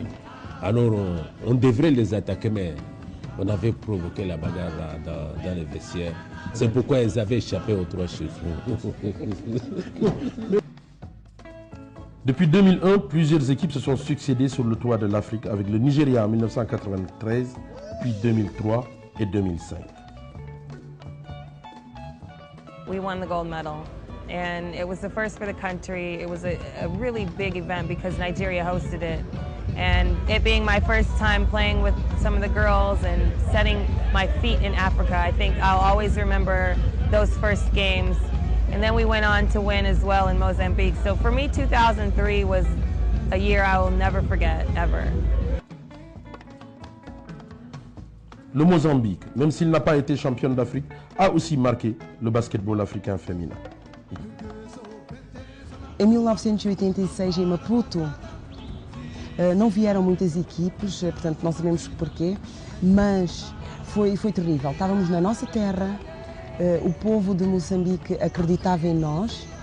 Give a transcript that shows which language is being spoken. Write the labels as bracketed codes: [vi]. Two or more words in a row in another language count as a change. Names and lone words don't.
[fr] Alors, on devrait les attaquer, mais on avait provoqué la bagarre dans les vestiaires. C'est pourquoi ils avaient échappé aux 3 chiffres. Depuis 2001, plusieurs équipes se sont succédées sur le toit de l'Afrique avec le Nigeria en 1993, puis 2003 et 2005. [en] We won the gold medal, and it was the first for the country. It was a really big event because Nigeria hosted it. And it being my first time playing with some of the girls and setting my feet in Africa, I think I'll always remember those first games. And then we went on to win as well in Mozambique. So for me, 2003 was a year I will never forget, ever. [fr] Le Mozambique, même s'il n'a pas été champion d'Afrique, a aussi marqué le basketball africain féminin. [pt] Em 1986, em Maputo, não vieram muitas equipes, portanto não sabemos porquê, mas foi terrível. Estávamos na nossa terra, o povo de Moçambique acreditava em nós.